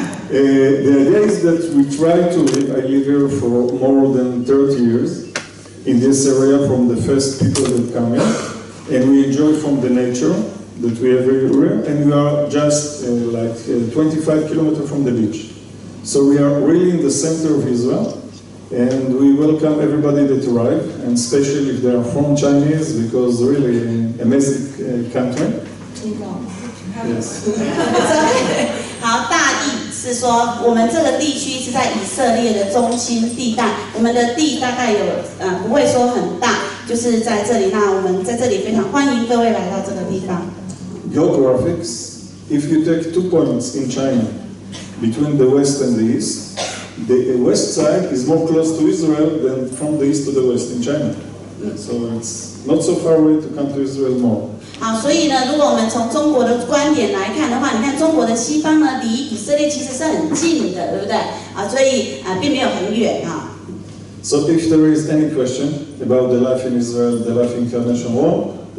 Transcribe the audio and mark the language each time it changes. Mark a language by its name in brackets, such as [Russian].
[English] The idea is that we try to live. I live here for more than 30 years in this area from the first people that come in, and we enjoy from the nature that we have everywhere, and we are just 25 kilometers from the beach. So we are really in the center of Israel, and we welcome everybody that arrive, and especially if they are from Chinese, because really an amazing country. Yes. [Chinese] 好，大意是说，我们这个地区是在以色列的中心地带，我们的地大概有不会说很大，就是在这里。那我们在这里非常欢迎各位来到这个地方。 [English] Geographics, if you take 2 points in China, between the west and the east, the west side is more close to Israel than from the east to the west in China. So it's not so far away to come to Israel more. [Chinese] 好，所以呢，如果我们从中国的观点来看的话，你看中国的西方呢，离以色列其实是很近的，对不对？所以并没有很远啊。 [English] So if there is any question about the life in Israel, the life in Carnation Rome,